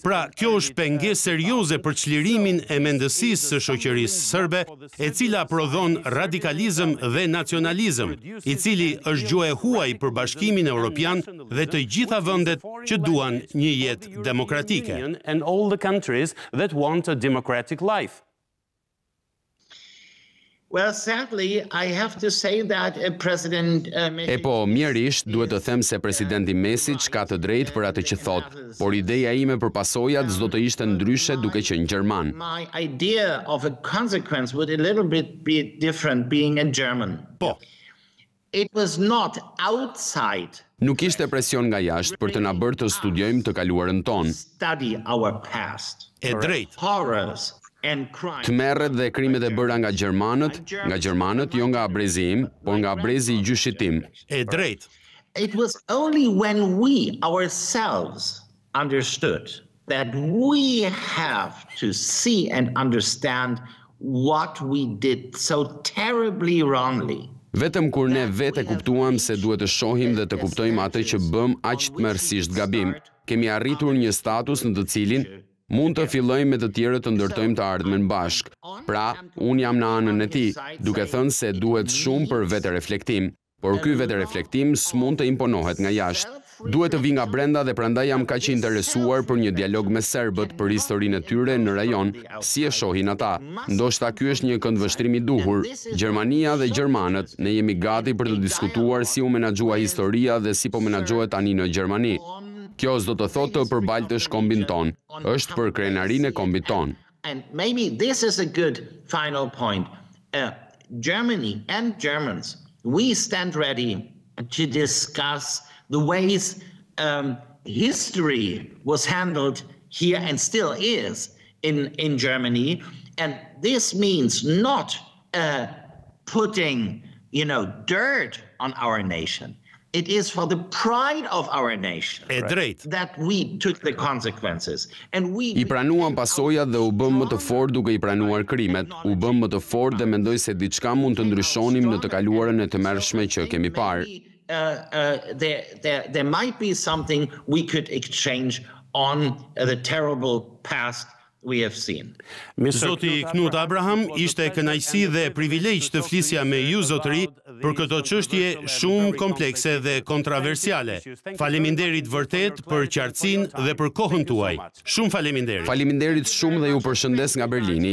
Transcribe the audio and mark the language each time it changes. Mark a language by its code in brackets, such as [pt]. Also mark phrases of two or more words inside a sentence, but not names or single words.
[sq] Pra, kjo është pengesë serioze për çlirimin e mendësisë së shoqërisë serbe, e cila prodhon radikalizëm dhe nacionalizëm, i cili është gjuhë e huaj për Bashkimin Evropian dhe të gjitha vendet që duan një jetë demokratike. [en] And all the countries that want a democratic life. Well, sadly, I have to say that President [sq] E po, mjerisht, duhet të them se presidenti Mesić ka të drejtë për atë që thot, por ideja ime për pasojat s'do të ishte ndryshe duke qenë gjerman. [en] My idea of a consequence would a little bit be different being a German. [sq] Po. [en] It was not outside [sq] Nuk ishte presion nga jashtë për të na bërë të studiojmë të kaluarën tonë. [en] study our past. [sq] E drejt. [en] Horrors and crimes. [sq] Tmerret dhe krimet e bëra nga gjermanët jo nga abrezi im, por nga abrezi i gjyshit tim. E drejt. [en] It was only when we ourselves understood that we have to see and understand what we did so terribly wrongly. [sq] Vetëm kur ne vetë kuptuam se duhet të shohim dhe të kuptojmë atë që bëm aq tmerrsisht gabim, kemi arritur një status në të cilin mund të fillojmë me të tjerët të ndërtojmë të ardhmen bashk. Pra, unë jam në anën e tij, duke thënë se duhet shumë për vetë reflektim, por ky vetë reflektim s'mund të imponohet nga jashtë. Duhet të vi nga brenda dhe prandaj jam kaq i interesuar për një dialog me serbët për historinë e tyre në rajon, si e shohin ata. Ndoshta ky është një këndvështrim i duhur. Gjermania dhe gjermanët, ne jemi gati për të diskutuar si u menaxhua historia dhe si po menaxhohet tani në Gjermani. Kjo s'do të thotë të përbaltësh kombin ton, është për krenarinë e kombit ton. [en] And maybe this is a good final point. Germany and Germans, we stand ready to discuss the ways history was handled here and still is in Germany. And this means not putting, dirt on our nation. It is for the pride of our nation that we took the consequences. And [sq] I pranuam pasojat dhe u bëm më të fortë duke i pranuar krimet, u bëm më të fortë dhe mendoj se diçka mund të ndryshonim në të kaluarën e tmerrshme që kemi parë. [en] There might be something we could exchange on the terrible past we have seen. [sq] Zoti Knut Abraham, ishte kënaqësi dhe privilegj të flisja me ju, zotëri, për këto çështje shumë komplekse dhe kontroversiale. Faleminderit vërtet për qartësinë dhe për kohën tuaj. Shumë faleminderit. Faleminderit shumë dhe ju përshëndes nga Berlini.